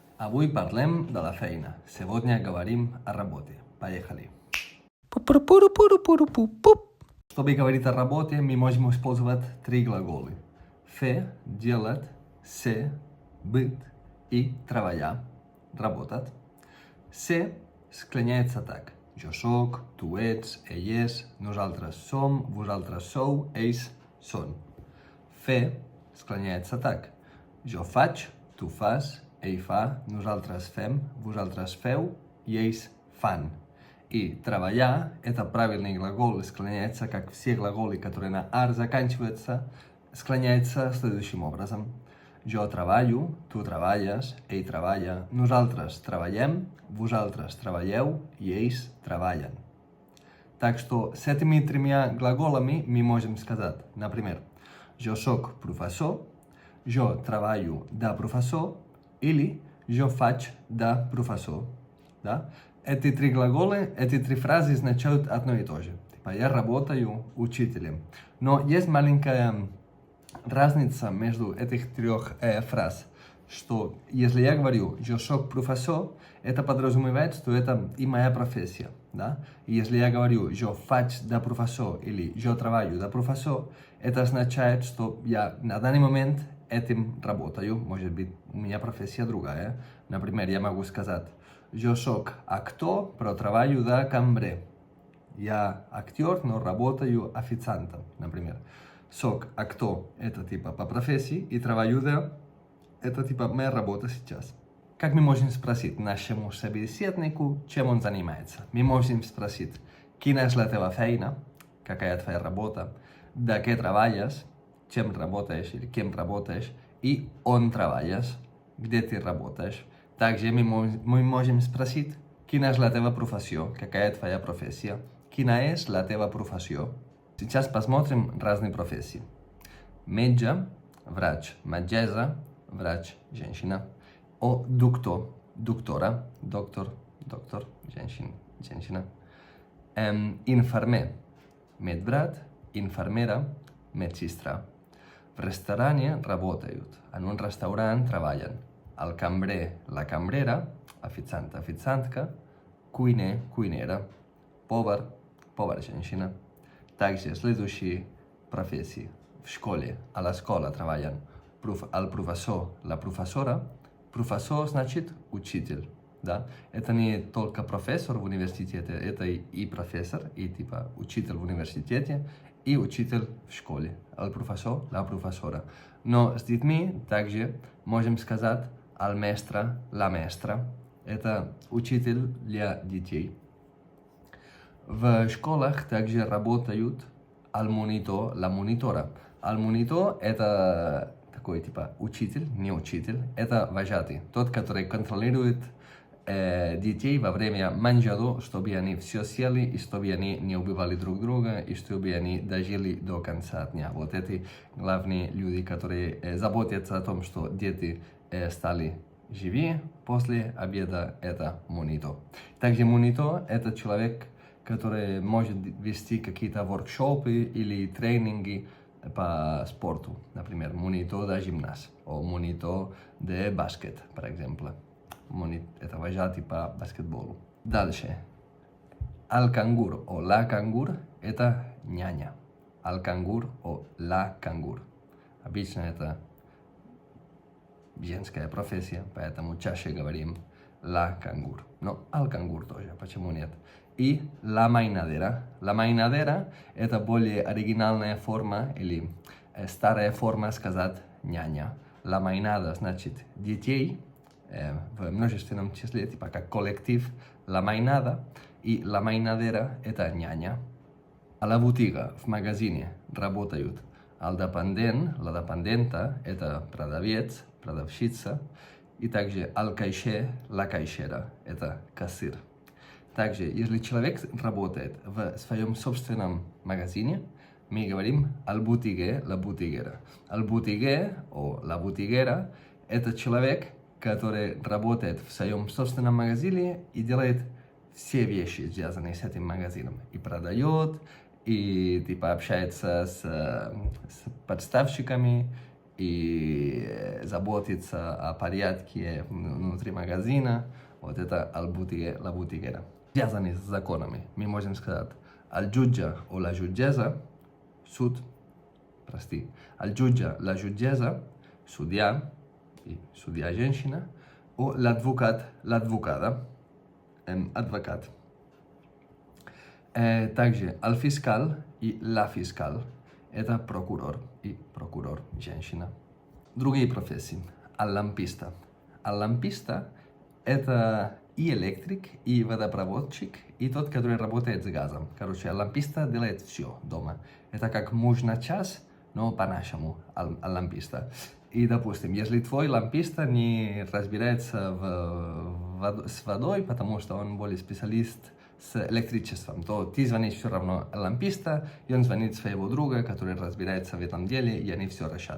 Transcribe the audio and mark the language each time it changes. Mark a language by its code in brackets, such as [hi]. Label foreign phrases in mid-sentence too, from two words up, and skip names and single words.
[ca] Avui parlem de la feina. [ru] Сегодня говорим о работе. Поехали. Чтобы говорить о работе, мы можем использовать три глагола. Fe, делать, ser, быть и trabalhar, работать. Ser esclaняется так. [ca] Jo soc, tu ets, ell és, nosaltres som, vosaltres sou, ells són. [ru] Fer esclaняется так. [ca] Jo faig, tu fas, ell fa, nosaltres fem, vosaltres feu и ells фан. [ru] И trabalhar – это правильный глагол, склоняется, как все глаголы, которые на «ар» заканчиваются, склоняется следующим образом. [ca] Jo treballo, tu treballes, ell treballa, nosaltres treballem, vosaltres treballeu и ells treballen. [ru] Так что с этими тремя глаголами мы можем сказать, например, [ca] jo soc professor, jo treballo de professor или jo faig de professor. [ru] Да? Эти три глагола, эти три фразы означают одно и то же. Типа я работаю учителем. Но есть маленькая разница между этих трех фраз, что если я говорю [ca] jo soc professor, [ru] это подразумевает, что это и моя профессия. Да? И если я говорю [ca] jo faig de professor [ru] или [ca] jo treballo de professor, [ru] это означает, что я на данный момент этим работаю. Может быть, у меня профессия другая. Например, я могу сказать [ca] jo soc actor, però treballo de cambrer. [ru] Я актер, но работаю официантом, например. [ca] Soc actor – [ru] это типа по профессии, и [ca] treballo de – [ru] это типа моя работа сейчас. Как мы можем спросить нашему собеседнику, чем он занимается? Мы можем спросить, [ca] quina és la teva feina, [ru] какая твоя работа, [ca] de què treballes, [ru] чем работаешь или кем работаешь, и [ca] on treballes, [ru] где ты работаешь. Также мы можем спросить, [ca] quina és la teva professió, [ru] какая твоя профессия, [ca] quina és la teva professió. [ru] Сейчас посмотрим разные профессии. Metge, врач, metgessa, врач, женщина. [ca] O doctor, doctora, [ru] доктор, женщина. Инфермер, медбрат, инфермера, медсестра. В ресторане работают, [ca] en un restaurant treballen. El cambrer, la cambrera, [ru] официант, официантка, [ca] cuiner, cuinera, [ru] повар, повар-женщина. Также следующие профессии. В школе, а [ca] la escola treballen. El professor, la professora. [ru] Professor значит учитель. Да? Это не только профессор в университете, это и профессор, и типа учитель в университете, и учитель в школе. [ca] El professor, la professora. [ru] Но с детьми также можем сказать [ca] al mestre, la mestra. [ru] Это учитель для детей. В школах также работают [ca] al monitor, la monitora. Al monitor [ru] это такой типа учитель, не учитель. Это вожатый, тот, который контролирует детей во время манжадо, чтобы они все съели, и чтобы они не убивали друг друга, и чтобы они дожили до конца дня. Вот эти главные люди, которые заботятся о том, что дети стали живее после обеда, это монитор. Также монитор – это человек, который может вести какие-то воркшопы или тренинги по спорту. Например, монитор [ca] de gimnàs o monitor de bàsquet, [es] por ejemplo. [ru] Это вожатый по баскетболу. Дальше. [ca] Al cangur o la cangur – [ru] это няня. [ca] Al cangur o la cangur. [ru] Обычно это женская профессия, поэтому чаще говорим [ca] la cangur. [ru] Но [ca] al cangur [ru] тоже, почему нет? И [ca] la mainadera. La mainadera – [ru] это более оригинальная форма или старая форма сказать няня. [ca] La mainada [ru] значит детей, в множественном числе, типа как коллектив, [ca] la mainada, и la mainadera – [ru] это няня. [ca] А la botiga, [ru] в магазине, работают [ca] al dependent, la dependenta – [ru] это продавец, продавщица, и также [ca] al caixer, la caixera – [ru] это кассир. Также, если человек работает в своем собственном магазине, мы говорим [ca] al botiguer, la botiguera. Al botiguer o la botiguera – [ru] это человек, который работает в своем собственном магазине и делает все вещи, связанные с этим магазином. И продает, и типа общается с подставщиками, и заботиться о порядке внутри магазина. Вот это [ca] la butiquera. [ru] Связаны с законами. Мы можем сказать [ca] al jutge o la jutgessa, [ru] суд, прости, [ca] al jutge, la jutgessa, [ru] судья, и судья женщина, [ca] o l'advocat, l'advocada, [ru] адвокат. Также [ca] al fiscal [ru] и [ca] la fiscal, [ru] это прокурор и прокурор женщина. Другие профессии. [ca] Al lampista. Al lampista [ru] это и электрик, и водопроводчик, и тот, который работает с газом. Короче, ламписта делает все дома. Это как муж на час, но по-нашему ламписта. И, допустим, если твой ламписта не разбирается с водой, потому что он более специалист с электричеством, то ты звонишь все равно ламписта, и он звонит своего друга, который разбирается в этом деле, и они все решат.